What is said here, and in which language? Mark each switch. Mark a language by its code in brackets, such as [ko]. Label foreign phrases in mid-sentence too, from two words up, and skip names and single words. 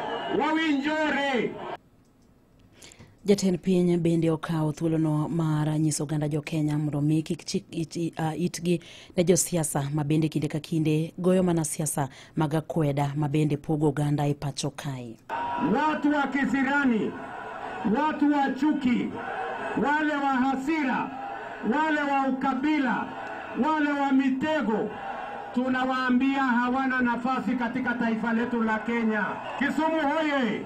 [luo] wawinjore. Jatend piny bende okawo thuolono mar nyiso oganda jo Kenya mondo mi kik chik itgi ne jo siasa ma bende kinde ka kinde goyo mana siasa mag akweda ma bende pogo oganda e pacho kae. [sw] Watu wa kisirani, watu wa chuki, wale wa hasira, wale wa ukabila, wale wa mitego, tunawaambia hawana nafasi katika taifa letu la Kenya. Kisumu hoye!